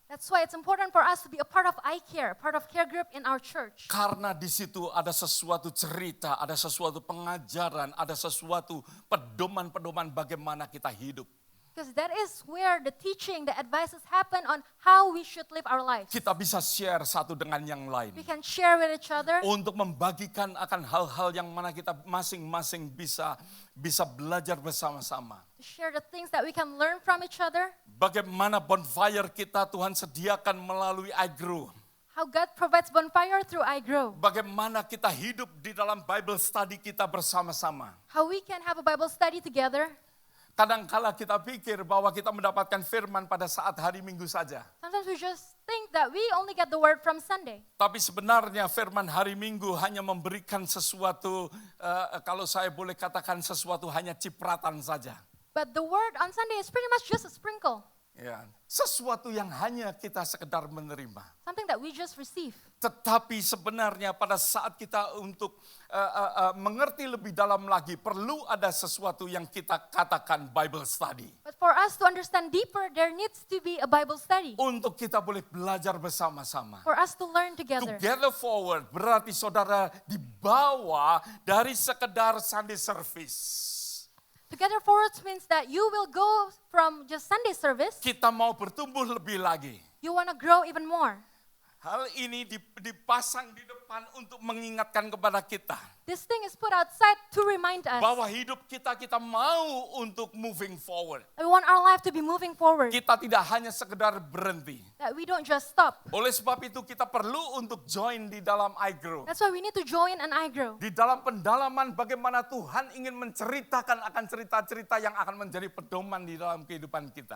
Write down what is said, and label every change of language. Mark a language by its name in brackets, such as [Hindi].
[English] That's why it's important for us to be a part of iCare, part of care group in our church. [Indonesian] Karena di situ ada sesuatu cerita, ada sesuatu pengajaran, ada sesuatu pedoman-pedoman bagaimana kita hidup. [English] Because that is where the teaching, the advices happen on how we should live our lives. [Indonesian] Kita bisa share satu dengan yang lain. [English] We can share with each other. [Indonesian] Untuk membagikan akan hal-hal yang mana kita masing-masing bisa belajar bersama-sama. [English] To share the things that we can learn from each other. [Indonesian] Bagaimana bonfire kita Tuhan sediakan melalui iGrow. [English] How God provides bonfire through iGrow. [Indonesian] Bagaimana kita hidup di dalam Bible study kita bersama-sama. [English] How we can have a Bible study together. [Indonesian] Kadang-kala kita pikir bahwa kita mendapatkan firman pada saat hari Minggu saja. [English] Sometimes we just think that we only get the word from Sunday. [Indonesian] Tapi sebenarnya firman hari Minggu hanya memberikan sesuatu, kalau saya boleh katakan sesuatu hanya cipratan saja. [English] But the word on Sunday is pretty much just a sprinkle. [Indonesian] Ya, sesuatu yang hanya kita sekedar menerima. [English] Something that we just receive. [Indonesian] Tetapi sebenarnya pada saat kita untuk mengerti lebih dalam lagi, perlu ada sesuatu yang kita katakan Bible study. [English] But for us to understand deeper, there needs to be a Bible study. [Indonesian] Untuk kita boleh belajar bersama-sama. [English] For us to learn together. [Indonesian] Together forward berarti saudara dibawa dari sekedar [English] Sunday service. Together forward means that you will go from just Sunday service. [Indonesian] Kita mau bertumbuh lebih lagi. [English] You want to grow even more. [Indonesian] Hal ini dipasang di depan untuk mengingatkan kepada kita. [English] This thing is put outside to remind us [Indonesian] Bahwa hidup kita mau untuk [English] moving forward. that we want our life to be moving forward. [Indonesian] Kita tidak hanya sekedar berhenti. [English] That we don't just stop. [Indonesian] Oleh sebab itu kita perlu untuk join di dalam iGrow. [English] That's why we need to join an iGrow. [Indonesian] Di dalam pendalaman bagaimana Tuhan ingin menceritakan akan cerita-cerita yang akan menjadi pedoman di dalam kehidupan kita.